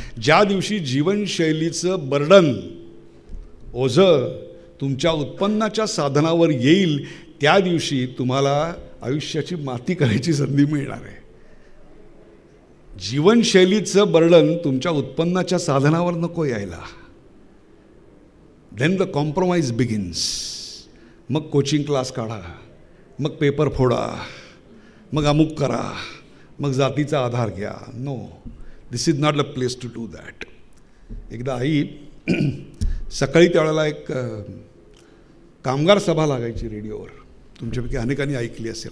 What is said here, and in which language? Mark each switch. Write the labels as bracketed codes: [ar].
[mr] ज्या दिवशी जीवनशैलीचं बर्डन, ओझं तुमच्या उत्पन्नाच्या साधनावर येईल त्या दिवशी तुम्हाला आयुष्याची माती करायची संधी मिळणार आहे. जीवनशैलीचं बर्डन तुमच्या उत्पन्नाच्या साधनावर नको यायला. [en] Then the compromise begins. [mr] मग कोचिंग क्लास काढा, मग पेपर फोडा, मग अमुक करा, मग जातीचा आधार घ्या. [en] No, this is not the place to do that. [mr] एकदा आई सकाळी त्यावेळेला एक कामगार सभा लागायची रेडिओवर, तुमच्यापैकी अनेकांनी ऐकली असेल.